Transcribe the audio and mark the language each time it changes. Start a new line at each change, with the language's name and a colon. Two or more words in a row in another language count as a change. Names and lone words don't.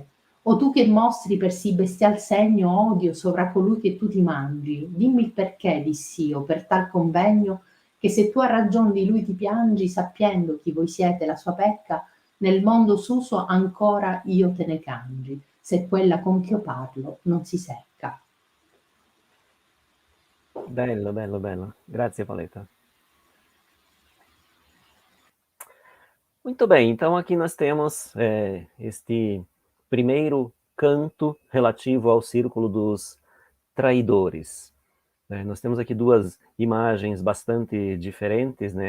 Italian: O tu che mostri per sì bestial segno odio sovra colui che tu ti mangi, dimmi il perché, diss'io, per tal convegno, che se tu a ragion di lui ti piangi, sappiendo chi voi siete la sua pecca, nel mondo s'uso ancora io te ne cangi, se quella con ch'io parlo non si secca. Bello, bello, bello. Grazie, Paleta.
Portuguese: Muito bem, então aqui nós temos este primeiro canto relativo ao círculo dos traidores. Nós temos aqui duas imagens bastante diferentes, né?